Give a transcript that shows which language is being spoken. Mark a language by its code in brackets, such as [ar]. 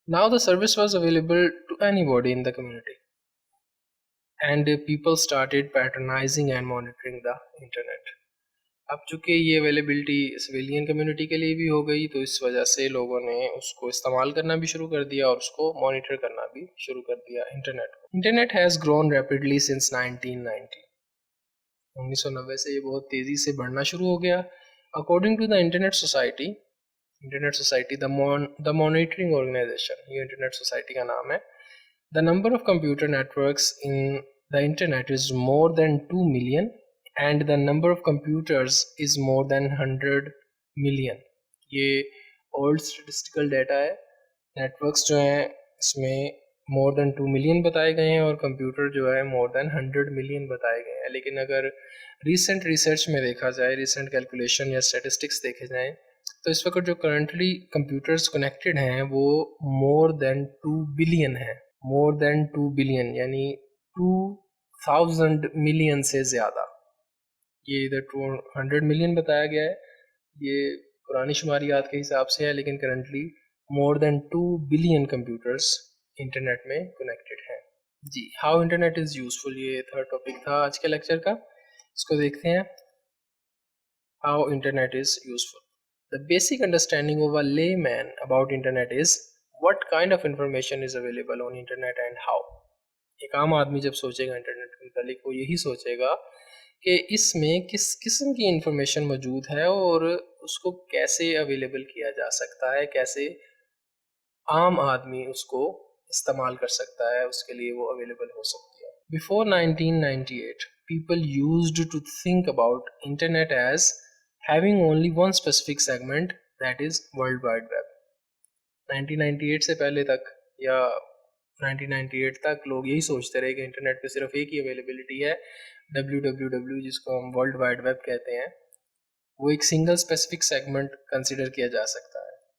[en] Now the service was available to anybody in the community and people started patronizing and monitoring the internet. [ur] اب چونکہ یہ availability civilian community کے لیے بھی ہو گئی تو اس وجہ سے لوگوں نے اس کو استعمال کرنا بھی شروع کر دیا اور اس کو مانیٹر کرنا بھی شروع کر دیا انٹرنیٹ کو. [en] Internet has grown rapidly since 1990. [ur] 1990 سے یہ بہت تیزی سے بڑھنا شروع ہو گیا. [en] according to the internet society the monitoring organization, [ur] یہ انٹرنیٹ سوسائٹی کا نام ہے. [en] The number of computer networks in the internet is more than 2 million and the number of computers is more than 100 million. [ur] یہ old statistical data ہے. Net works جو ہیں اس میں مور دین 2 million بتائے گئے ہیں اور کمپیوٹر جو ہے مور دین 100 ملین بتائے گئے ہیں. لیکن اگر ریسنٹ ریسرچ میں دیکھا جائے, ریسنٹ کیلکولیشن یا اسٹیٹسٹکس دیکھے جائیں, تو اس وقت جو کرنٹلی کمپیوٹرز کنیکٹڈ ہیں وہ مور دین 2 بلین ہیں. مور دین 2 بلین یعنی 2000 ملین سے زیادہ. یہ ادھر 200 ملین بتایا گیا ہے, یہ پرانی شماریات کے حساب سے ہے, لیکن کرنٹلی مور دین 2 بلین کمپیوٹرز انٹرنیٹ میں کنیکٹڈ ہیں. جی, [en] how internet is useful, [ur] یہ تھرڈ ٹاپک تھا آج کے لیکچر کا. اس کو دیکھتے ہیں. [en] How internet is useful. The basic understanding of a layman about internet is what kind of information is available on internet and how. [ur] ایک عام آدمی جب سوچے گا انٹرنیٹ کے متعلق وہ یہی سوچے گا کہ اس میں کس قسم کی انفارمیشن موجود ہے اور اس کو کیسے اویلیبل کیا جا سکتا ہے, کیسے عام آدمی اس کو استعمال کر سکتا ہے, اس کے لیے وہ اویلیبل ہو سکتی ہے. [en] Before 1998, people used to think about internet as having only one specific segment, that is World Wide Web. [ur] 1998 سے پہلے تک یا 1998 تک لوگ یہی سوچتے رہے کہ انٹرنیٹ پہ صرف ایک ہی اویلیبلٹی ہے, www, جس کو ہم ورلڈ وائڈ ویب کہتے ہیں, وہ ایک سنگل اسپیسیفک سیگمنٹ کنسیڈر کیا جا سکتا ہے.